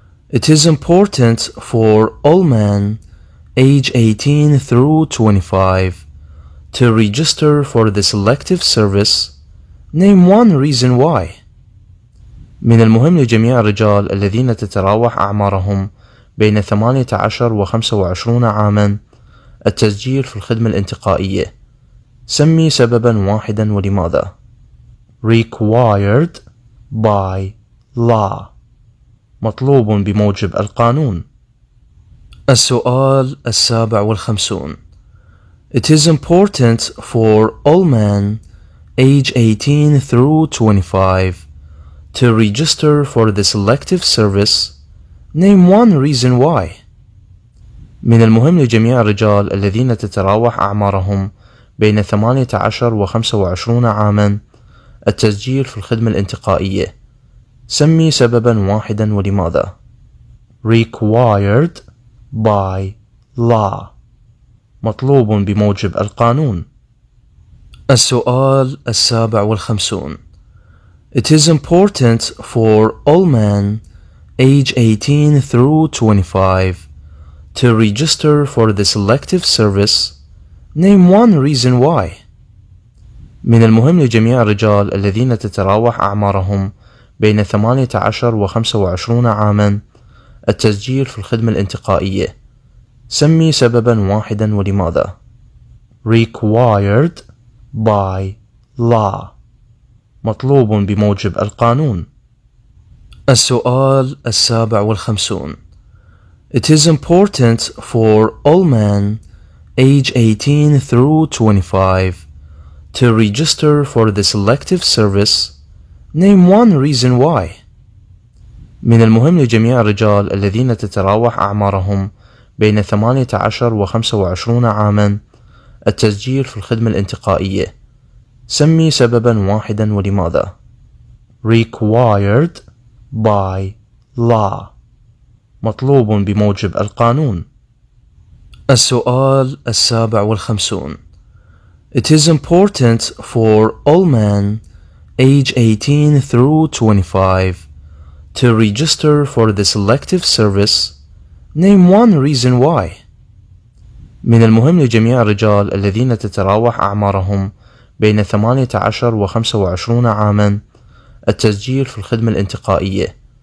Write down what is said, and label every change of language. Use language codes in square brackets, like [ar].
[en] It is important for all men age 18 through 25 to register for the selective service. Name one reason why. [ar] من المهم لجميع الرجال الذين تتراوح أعمارهم بين 18 و 25 عاما التسجيل في الخدمة الانتقائية. سمي سببا واحدا ولماذا. [en] Required by law. [ar] مطلوب بموجب القانون. السؤال 57. [en] It is important for all men age 18 through 25 to register for the selective service. Name one reason why. [ar] من المهم لجميع الرجال الذين تتراوح أعمارهم بين 18 و 25 عاما التسجيل في الخدمة الانتقائية. سمي سببا واحدا ولماذا. [en] Required by law. [ar] مطلوب بموجب القانون. السؤال 57. [en] It is important for all men age 18 through 25 to register for the selective service. Name one reason why. [ar] من المهم لجميع الرجال الذين تتراوح أعمارهم بين 18 و 25 عاما التسجيل في الخدمة الانتقائية. سمي سببا واحدا ولماذا. [en] Required by law. [ar] مطلوب بموجب القانون. السؤال 57. [en] It is important for all men age 18 through 25 to register for the selective service. Name one reason why. [ar] من المهم لجميع الرجال الذين تتراوح أعمارهم بين 18 و 25 عاما التسجيل في الخدمة الانتقائية. سمي سببا واحدا ولماذا. [en] Required by law. [ar] مطلوب بموجب القانون. السؤال 57. [en] It is important for all men age 18 through 25 to register for the selective service. Name one reason why. [ar] من المهم لجميع الرجال الذين تتراوح أعمارهم بين 18 و 25 عاما التسجيل في الخدمة الانتقائية.